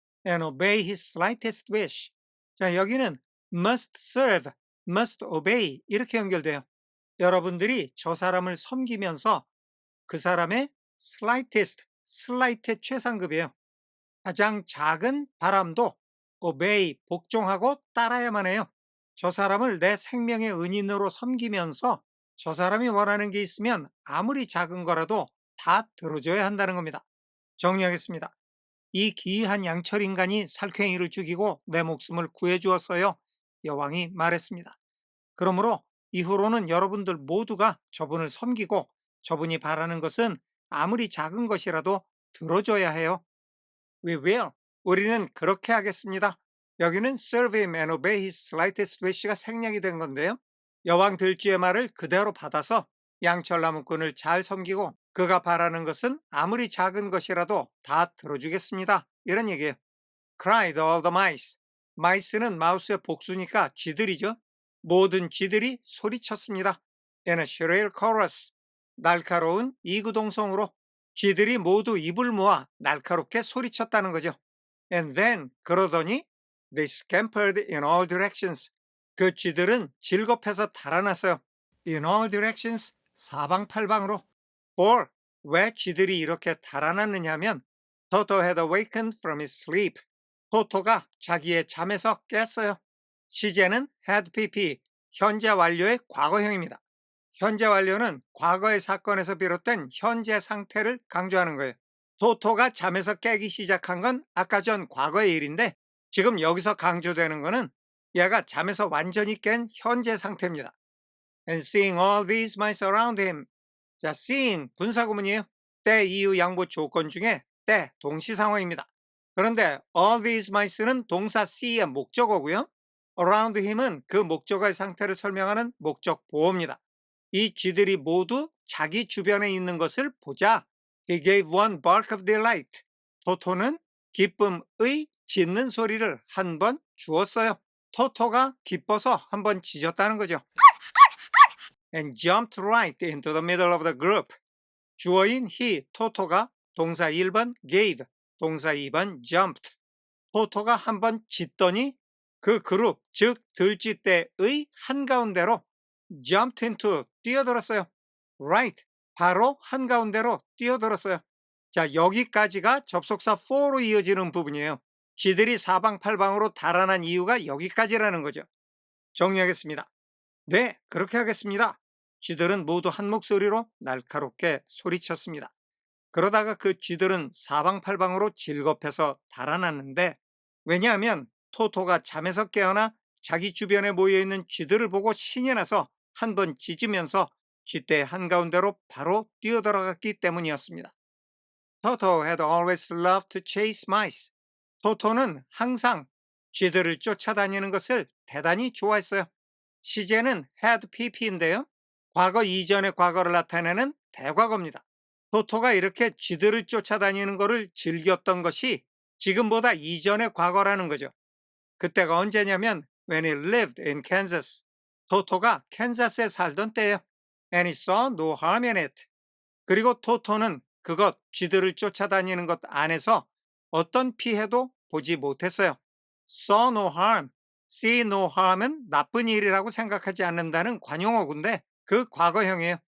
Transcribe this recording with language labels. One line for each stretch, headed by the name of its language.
English: And obey his slightest wish.
Korean: 자, 여기는 must serve, must obey 이렇게 연결돼요. 여러분들이 저 사람을 섬기면서 그 사람의 slight의 최상급이에요. 가장 작은 바람도 obey, 복종하고 따라야만 해요. 저 사람을 내 생명의 은인으로 섬기면서 저 사람이 원하는 게 있으면 아무리 작은 거라도 다 들어줘야 한다는 겁니다. 정리하겠습니다. 이 기이한 양철 인간이 살쾡이를 죽이고 내 목숨을 구해주었어요. 여왕이 말했습니다. 그러므로 이후로는 여러분들 모두가 저분을 섬기고 저분이 바라는 것은 아무리 작은 것이라도 들어줘야 해요.
English: We will.
Korean: 우리는 그렇게 하겠습니다. 여기는
English: serve him and obey his slightest wish
Korean: 가 생략이 된 건데요. 여왕 들쥐의 말을 그대로 받아서 양철나무꾼을 잘 섬기고 그가 바라는 것은 아무리 작은 것이라도 다 들어주겠습니다. 이런 얘기예요.
English: Cried all the mice.
Korean: 마이스는 마우스의 복수니까 쥐들이죠. 모든 쥐들이 소리쳤습니다.
English: In a shrill chorus.
Korean: 날카로운 이구동성으로 쥐들이 모두 입을 모아 날카롭게 소리쳤다는 거죠.
English: And then
Korean: 그러더니
English: they scampered in all directions.
Korean: 그 쥐들은 질겁해서 달아났어요.
English: In all directions
Korean: 사방팔방으로.
English: For
Korean: 왜 쥐들이 이렇게 달아났느냐면
English: Toto had awakened from his sleep.
Korean: 토토가 자기의 잠에서 깼어요. 시제는 had pp 현재 완료의 과거형입니다. 현재 완료는 과거의 사건에서 비롯된 현재 상태를 강조하는 거예요. 토토가 잠에서 깨기 시작한 건 아까 전 과거의 일인데 지금 여기서 강조되는 거는 얘가 잠에서 완전히 깬 현재 상태입니다.
English: And seeing all these mice around him.
Korean: 자, seeing 분사구문이에요. 때, 이유, 양보 조건 중에 때, 동시 상황입니다. 그런데 all these mice는 동사 see의 목적어고요. around him은 그 목적어의 상태를 설명하는 목적 보호입니다. 이 쥐들이 모두 자기 주변에 있는 것을 보자.
English: He gave one bark of delight.
Korean: 토토는 기쁨의 짖는 소리를 한 번 주었어요. 토토가 기뻐서 한 번 짖었다는 거죠.
English: And jumped right into the middle of the group.
Korean: 주어인 he, 토토가 동사 1번 gave, 동사 2번 jumped. 토토가 한 번 짖더니 그 그룹, 즉 들쥐떼의 한가운데로 jumped into, 뛰어들었어요. right, 바로 한가운데로 뛰어들었어요. 자, 여기까지가 접속사 for로 이어지는 부분이에요. 쥐들이 사방팔방으로 달아난 이유가 여기까지라는 거죠. 정리하겠습니다. 네, 그렇게 하겠습니다. 쥐들은 모두 한 목소리로 날카롭게 소리쳤습니다. 그러다가 그 쥐들은 사방팔방으로 질겁해서 달아났는데 왜냐하면 토토가 잠에서 깨어나 자기 주변에 모여있는 쥐들을 보고 신이 나서 한 번 짖으면서 쥐떼 한가운데로 바로 뛰어들어갔기 때문이었습니다.
English: Toto had always loved to chase mice.
Korean: 토토는 항상 쥐들을 쫓아다니는 것을 대단히 좋아했어요. 시제는 had pp인데요. 과거 이전의 과거를 나타내는 대과거입니다. 토토가 이렇게 쥐들을 쫓아다니는 것을 즐겼던 것이 지금보다 이전의 과거라는 거죠. 그때가 언제냐면
English: when he lived in Kansas.
Korean: 토토가 캔자스에 살던 때예요.
English: And he saw no harm in it.
Korean: 그리고 토토는 그것, 쥐들을 쫓아다니는 것 안에서 어떤 피해도 보지 못했어요.
English: saw no harm.
Korean: see no harm은 나쁜 일이라고 생각하지 않는다는 관용어구인데 그 과거형이에요.